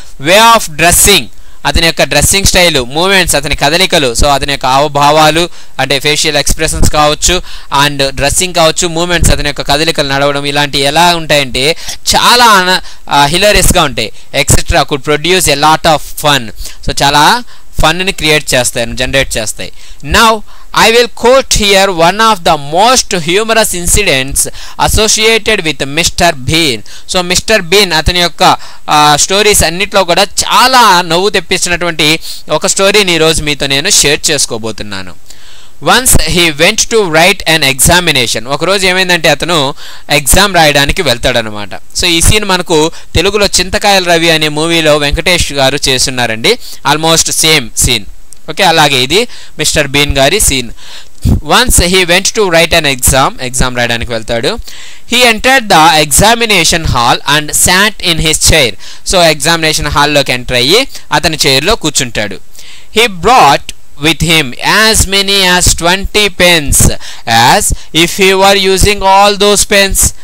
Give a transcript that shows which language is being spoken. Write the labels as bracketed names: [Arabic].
[Telugu] Way of dressing, అతని యొక్క dressing style. Moments, అతని కదలికలు. సో అతని యొక్క హావభావాలు అంటే ఫేషియల్ ఎక్స్ప్రెషన్స్ కావచ్చు, అండ్ డ్రెస్సింగ్ కావచ్చు, మూమెంట్స్, అతని యొక్క కదలికలు, నడవడం, ఇలాంటివి ఎలా ఉంటాయంటే చాలా హిలరియస్గా ఉంటాయి. [English] Etcetera could produce a lot of fun. [Telugu] So చాలా ఫన్ని క్రియేట్ చేస్తాయి, జనరేట్ చేస్తాయి. [English] Now I will quote here one of the most humorous incidents associated with Mr. Bean. So Mr. [Telugu] Bean అతని యొక్క స్టోరీస్ అన్నిట్లో కూడా చాలా నవ్వు తెప్పించినటువంటి ఒక స్టోరీని ఈరోజు మీతో నేను షేర్ చేసుకోబోతున్నాను. [English] Once he went to write an examination. [Telugu] ఒకరోజు ఏమైందంటే అతను ఎగ్జామ్ రాయడానికి వెళ్తాడనమాట. సో ఈ సీన్ మనకు తెలుగులో చింతకాయల రవి అనే మూవీలో వెంకటేష్ గారు చేస్తున్నారండి, ఆల్మోస్ట్ సేమ్ సీన్. ఓకే, అలాగే ఇది మిస్టర్ బీన్ గారి scene. [English] once he went to write an [Telugu] exam రాయడానికి వెళ్తాడు. [English] He entered the examination hall and sat in his chair. [Telugu] So examination హాల్లోకి ఎంటర్ అయ్యి అతని చైర్లో కూర్చుంటాడు. [English] He brought with him as many as 20 pens, as if he were using all those pens.